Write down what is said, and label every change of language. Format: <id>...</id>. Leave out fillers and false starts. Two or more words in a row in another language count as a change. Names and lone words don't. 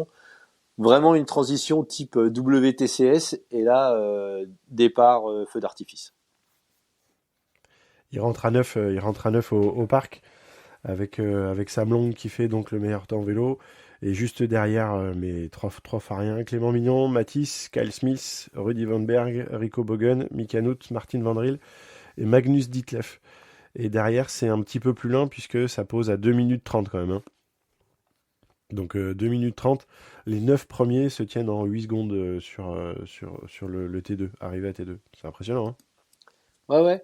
<fr>Vraiment une transition type WTCS. Et là, départ feu d'artifice. Il rentre à 9 au parc avec Sam Long qui fait donc le meilleur temps vélo. Et juste derrière, mais trois Fariens, Clément Mignon, Mathis, Kyle Smith, Rudy Van Berg, Rico Bogen, Mika Nout, Martin Van Driel et Magnus Ditlev. Et derrière, c'est un petit peu plus lent puisque ça pose à 2 minutes 30 quand même. Hein. Donc 2 minutes 30. Les 9 premiers se tiennent en 8 secondes sur le T2, arrivé à T2. C'est impressionnant. Hein. Ouais, ouais.</fr>